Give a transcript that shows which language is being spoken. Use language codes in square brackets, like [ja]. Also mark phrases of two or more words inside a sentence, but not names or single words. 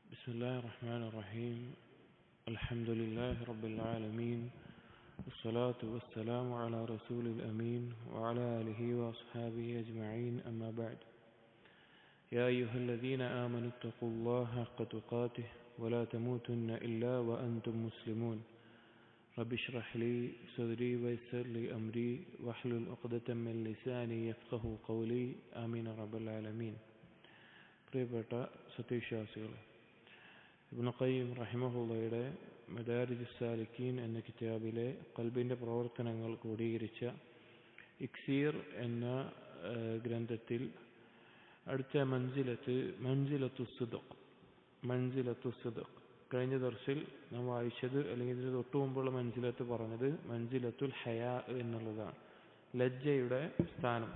[ar] بسم الله الرحمن الرحيم الحمد لله رب العالمين والصلاة والسلام على رسول الأمين وعلى آله وأصحابه أجمعين أما بعد يا أيها الذين آمنوا اتقوا الله حق تقاته ولا تموتن إلا وأنتم مسلمون رب اشرح لي صدري ويسر لي أمري واحلل عقدة من لساني يفقهوا قولي آمين رب العالمين. [ml] പ്രിയപ്പെട്ട സത്യവിശ്വാസികളെ, ഇബ്നു ഖയ്യിം റഹിമഹുള്ളയുടെ മദാരിജുസ് സാലിക്കീൻ എന്ന കിതാബിലെ ഖൽബിൻ്റെ പ്രവർത്തനങ്ങൾ ക്രോഡീകരിച്ച ഇക്സീർ എന്ന ഗ്രന്ഥത്തിൽ അടുത്ത [ar] منزلة صدق [ml] കഴിഞ്ഞ ദർസിൽ നാം വായിച്ചത്, അല്ലെങ്കിൽ ഇതിന് തൊട്ടു മുമ്പുള്ള മൻസിലത്ത് പറഞ്ഞത് [ar] منزلة الحياء [ml] എന്നുള്ളതാണ്, ലജ്ജയുടെ സ്ഥാനം.